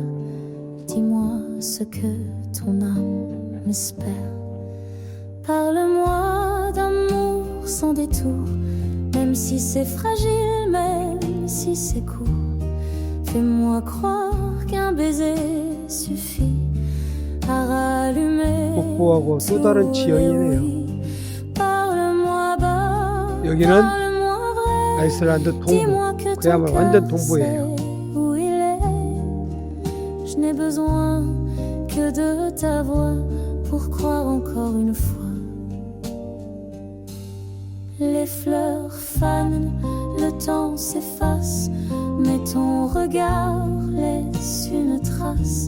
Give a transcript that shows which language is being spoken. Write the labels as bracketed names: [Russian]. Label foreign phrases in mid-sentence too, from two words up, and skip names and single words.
[French] Dis-moi ce que ton âme m'espère. Parle-moi d'amour sans détour, même si c'est fragile, même si c'est court. Fais-moi croire qu'un baiser suffit à rallumer [Korean] 복부하고 또 다른 지형이네요. [French] Parle-moi bas, [Korean] 여기는 [French] parle-moi vrai. [Korean] 아이슬란드 동부. [French] Dis-moi que ton [Korean] 그야말로 완전 [French] cœur [Korean] 동부예요. [French] sait où il est. Je n'ai besoin que de ta voix pour croire encore une fois. Les fleurs fanent, le temps s'efface, mais ton regard laisse une trace.